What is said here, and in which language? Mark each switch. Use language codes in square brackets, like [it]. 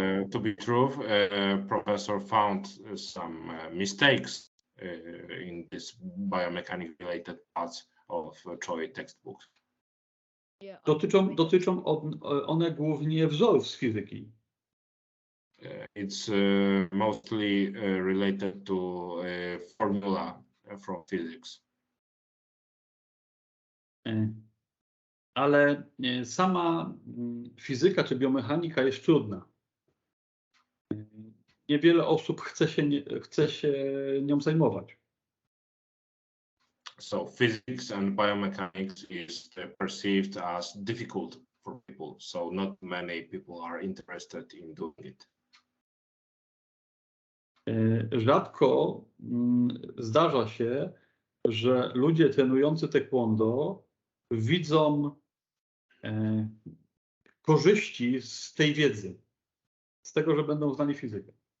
[en] To be true, professor found some mistakes in this biomechanics related parts of Choi textbooks. Yeah, [pl] Dotyczą one głównie wzorów z fizyki. [en] It's mostly related to formula from physics. [pl] Ale sama fizyka czy biomechanika jest trudna. Niewiele osób chce się nią zajmować. [en] So physics and biomechanics is perceived as difficult for people. So not many people are interested in doing it. [pl] Rzadko zdarza się, że ludzie trenujący taekwondo widzą korzyści z tej wiedzy, z tego, że będą znali fizykę.